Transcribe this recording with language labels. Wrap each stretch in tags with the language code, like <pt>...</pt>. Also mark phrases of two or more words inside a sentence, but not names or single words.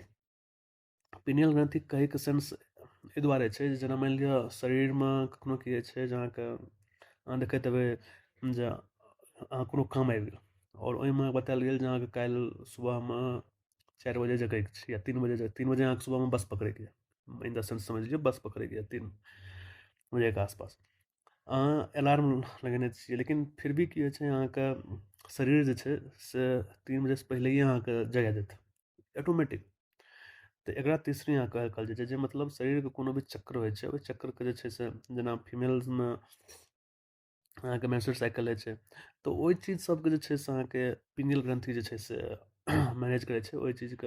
<mai>पिनियल ग्रंथि कहैके सेंस एहि दुआरे छै जे जेना मानि लिअ शरीरमे कखनो की होइ छै जे अहाँके अहाँ देखैत हेबै जे अहाँ कोनो काम आबि गेल और ओहिमे बतायल गेल जे अहाँके काल्हि सुबहमे 4 बजे जगैके छै या 3 बजे अहाँके सुबहमे बस पकड़ैके यऽ,</mai> <en>in the sense</en> <mai>समझ लिअ बस पकड़ैके यऽ 3 बजेके आसपास। अहाँ अलार्म लगेने छियै लेकिन फिर भी की होइ छै अहाँके शरीर जे छै से 3 बजेसँ पहिलैए अहाँके जगा देत ऑटोमेटिक। तऽ एकरा तीसरी अहाँ कहल जाइ छै, जे मतलब शरीरके कोनो भी चक्र होइ छै ओहि चक्रके जे छै से जेना फीमेल्समे अहाँके</mai> <en>menstrual cycle</en> <mai>होइ छै, तऽ ओहि चीज सबके जे छै से अहाँके पिनियल ग्रंथि जे छै से मैनेज करै छै ओहि चीजके।</mai>